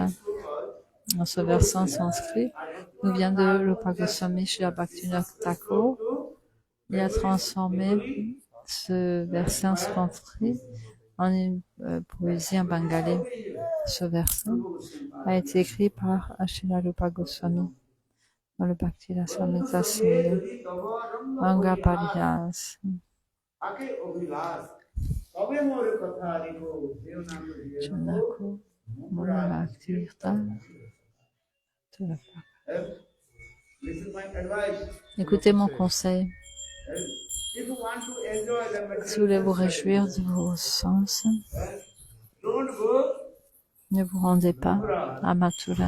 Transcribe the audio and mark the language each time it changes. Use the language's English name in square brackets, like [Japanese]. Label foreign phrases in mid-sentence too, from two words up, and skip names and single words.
[French] Dans ce verset sanskrit, nous vient de Rupa Goswami Srila Bhaktivinoda Thakur. Il a transformé ce verset en sanskrit en une poésie en bengali. Ce verset a été écrit par Srila Rupa Goswami dans le Bhakti Rasamrita Sindhu. Anga Pariyas. Chanako, Mula Bhakti-virta. Écoutez mon conseil. Si vous voulez vous réjouir de vos sens, ne vous rendez pas à Mathura.